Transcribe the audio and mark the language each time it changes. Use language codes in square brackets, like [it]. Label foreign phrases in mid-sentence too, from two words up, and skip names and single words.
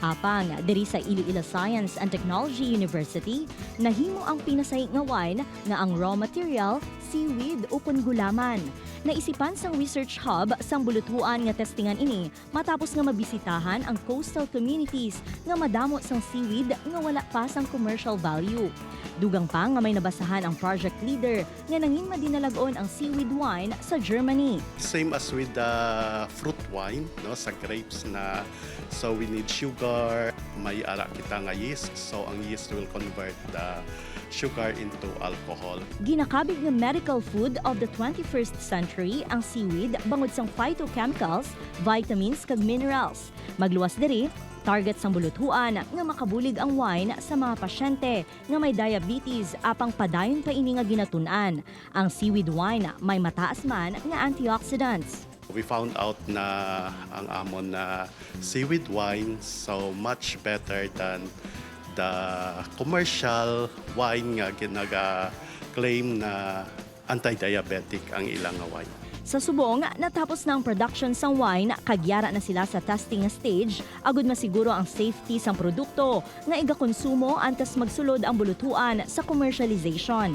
[hil] Apang diri sa Iloilo Science and Technology University, nahimo ang pinasahig nga wine nga ang [en] raw material [hil] seaweed ukon gulaman. Naisipan sang [en] research hub [hil] sang buluthuan nga testingan ini matapos nga mabisitahan ang [en] coastal communities [hil] nga madamo sang seaweed nga wala pa sang [en] commercial value. [hil] Dugang pa nga may nabasahan ang [en] project leader [hil] nga nangin madinalagon ang [en] seaweed wine [hil] sa Germany. [en] Same as with the fruit wine, [hil] no, sa grapes na [en] so we need sugar, [hil] may ara kita nga yeast, [en] so ang yeast will convert the sugar into alcohol. [hil] Ginakabig nga [en] medical food of the 21st century [hil] ang seaweed bangod sang [en] phytochemicals, vitamins [hil] kag minerals. Magluwas diri, target sang buluthuan nga makabulig ang wine sa mga pasyente nga may diabetes apang padayon pa ini nga ginatun-an. Ang [en] seaweed wine [hil] may mataas man nga antioxidants. [en] We found out [hil] na ang amon na [en] seaweed wine so much better than the commercial wine [hil] nga ginaga-claim na anti-diabetic ang ilang nga wine. Sa subong, natapos na ang production sang wine, kagyara na sila sa [en] testing stage, [hil] agud masiguro ang safety sang produkto nga igakonsumo antes magsulod ang buluthuan sa commercialization.